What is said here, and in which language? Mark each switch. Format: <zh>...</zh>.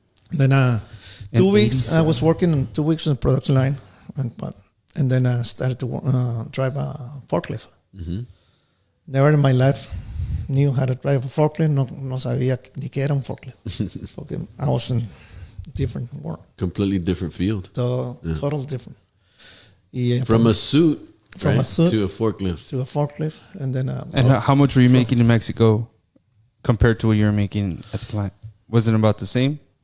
<en>Then 2 weeks, I was working 2 weeks on the production line. And then I started to drive a forklift. Mm-hmm. Never in my life knew how to drive a forklift.</en> <es>No sabía ni qué era un forklift. Porque</es> <en>I was in different work. Completely different field. Total different. From a suit, from right? a suit to a forklift. To a forklift. And then... how much were you making in Mexico compared to what you were making at the plant? Was it about the same?</en>